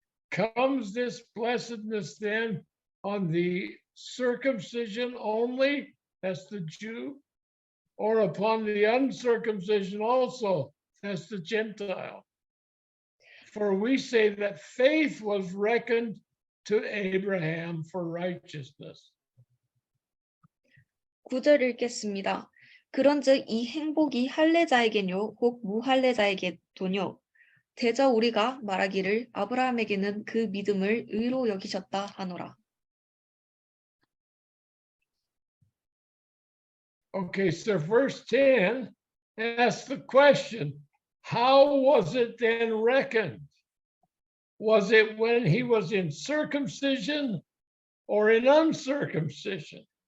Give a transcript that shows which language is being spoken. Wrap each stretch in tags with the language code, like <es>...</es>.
<en>Comes this blessedness then on the circumcision only, that's the Jew, or upon the uncircumcision also, that's the Gentile? For we say that faith was reckoned to Abraham for righteousness.</en> <ko>9절 읽겠습니다. 그런즉 이 행복이 할례자에게뇨 혹 무할례자에게도뇨 대저 우리가 말하기를 아브라함에게는 그 믿음을 의로 여기셨다 하노라.</ko> <en>Okay, so verse 10 asks the question, how was it then reckoned? Was it when he was in circumcision or in uncircumcision?</en>